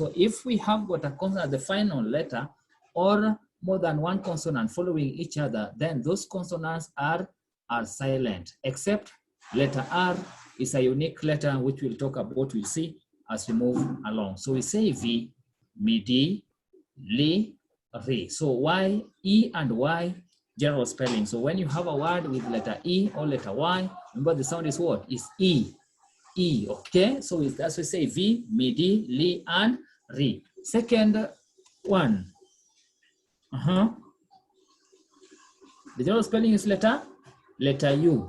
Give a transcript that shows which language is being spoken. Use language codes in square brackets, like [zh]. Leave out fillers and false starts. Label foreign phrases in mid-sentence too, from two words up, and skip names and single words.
[en] So if we have got a consonant at the final letter or more than one consonant following each other, then those consonants are silent, except letter R is a unique letter which we'll talk about, we'll see as we move along. So we say V, midi, li, ri. So Y, E and Y, general spelling. So when you have a word with letter E or letter Y, remember the sound is what? Is E. E, okay? So as we say V, midi, li, and ri. Second one. The general spelling is letter U.